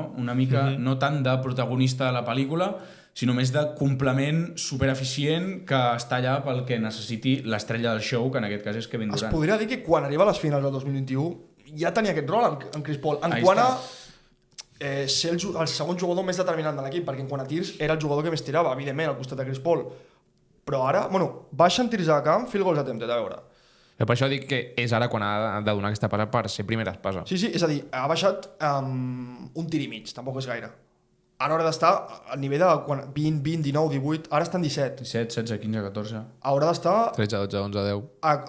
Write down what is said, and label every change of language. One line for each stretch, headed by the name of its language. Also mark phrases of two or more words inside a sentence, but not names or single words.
Catalan: Una mica no tant de protagonista de la pel·lícula, sinó més de complement supereficient que està allà pel que necessiti l'estrella del show, que en aquest cas és Kevin Durant. Es podria dir que quan arriba a les finals del 2021 ja tenia aquest rol en Chris Paul. En quant a ser el segon jugador més determinant de l'equip, perquè en quant a tirs era el jugador que més tirava, evidentment, al costat de Chris Paul. Però ara, baixa en tirs de camp,
English: field goals attempted,
Catalan: a veure. Per això dic que és ara quan ha de donar aquesta passa per ser primera espasa. Sí, és a dir, ha baixat un tir i mig, tampoc és gaire. Ara haurà d'estar al nivell de 20, 19, 18, ara està en 17. 17, 16, 15, 14... Haurà d'estar... 13, 12, 11, 10...